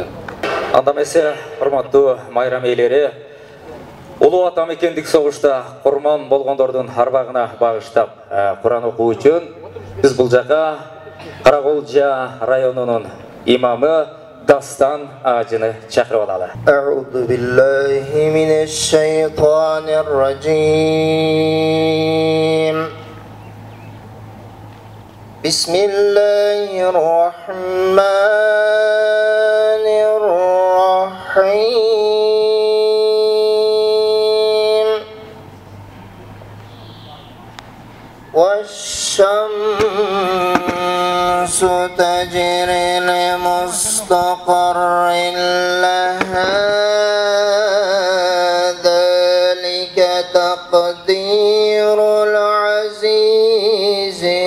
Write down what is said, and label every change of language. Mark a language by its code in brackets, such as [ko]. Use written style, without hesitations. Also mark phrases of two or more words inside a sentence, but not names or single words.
[ky] Анда эмесе, урматтуу майрам ээлери, улуу ата мекендик согушта курман болгондордун арбагына багыштап Куран окуу үчүн биз бул жака Караколжа районунун имамы Дастан ажыны чакырып алалы. [ar] أعوذ بالله من الشيطان الرجيم بسم الله الرحمن الرحيم والشمس تجري لمستقر لها ذلك تقدير العزيز